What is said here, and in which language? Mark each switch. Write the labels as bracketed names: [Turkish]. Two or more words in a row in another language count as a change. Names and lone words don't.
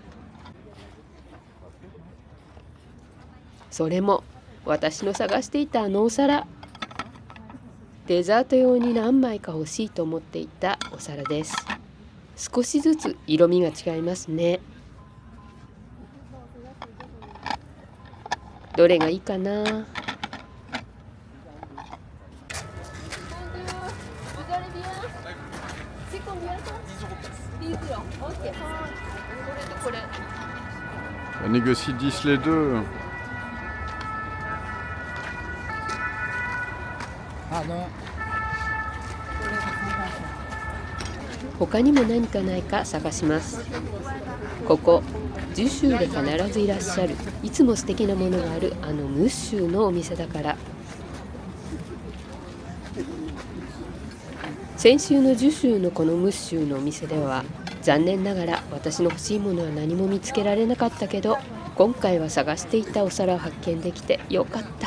[Japanese] それも私の探していたあのお皿。デザート用に何枚か欲しいと思っていたお皿です。少しずつ色味が違いますね。どれがいいかな。 [French] On négocie 10 les deux. Pardon. [Japanese] 他にも何かないか探します。ここジュシューで必ずいらっしゃる、いつも素敵なものがあるあのムッシューのお店だから。先週のジュシューのこのムッシューのお店では残念ながら私の欲しいものは何も見つけられなかったけど、今回は探していたお皿を発見できてよかった。